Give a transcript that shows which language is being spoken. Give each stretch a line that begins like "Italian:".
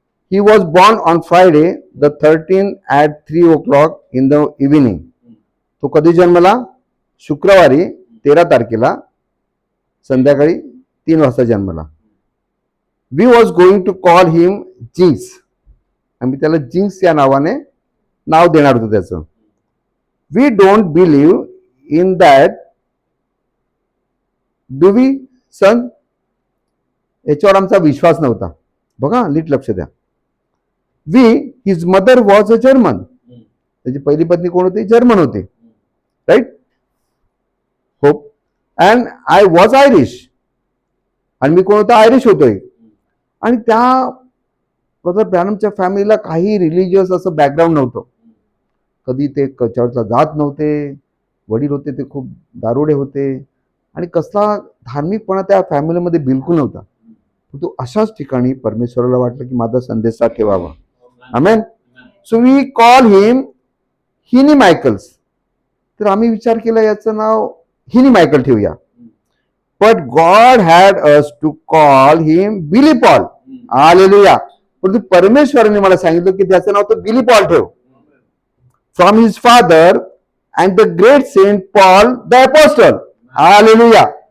English: He was born on Friday the 13th at 3 o'clock in the evening.
Marathi: तो कधी जन्मला? शुक्रवारी 13 तारखेला संध्याकाळी 3 वाजता जन्मला.
English: We was going to call him Jinx.
Marathi: आम्ही त्याला जिंक्स या नावाने नाव देणार होतो त्याचं.
English: We don't believe in that. Do we, son?
Marathi: याच्यावर आमचा विश्वास नव्हता. बघा, नीट लक्ष द्या.
English: His mother was a German.
Marathi: त्याची पहिली पत्नी कोण होती? जर्मन होते. Right. Hope.
English: And I was Irish.
Marathi: आणि मी कोण होतो? आयरिश होतोय. आणि त्या ब्रदर ब्रॅनमच्या फॅमिलीला काही रिलिजियस असं बॅकग्राऊंड नव्हतं. कधी ते चर्चला जात नव्हते. वडील होते ते खूप दारुडे होते. आणि कसला धार्मिकपणा त्या फॅमिलीमध्ये बिलकुल नव्हता. तो अशाच ठिकाणी परमेश्वराला वाटलं की माझा संदेश ठेवावा. आमेन.
English: So we call him Heeney Michaels.
Marathi: तर आम्ही विचार केला याचं नाव हिनी मायकल ठेवूया.
English: But God had us to call him Billy Paul. Hallelujah.
Marathi: परंतु परमेश्वराने मला सांगितलं की त्याचं नाव तो बिली पॉल ठेव.
English: From his father and the great Saint Paul the apostle.
Marathi: Hallelujah.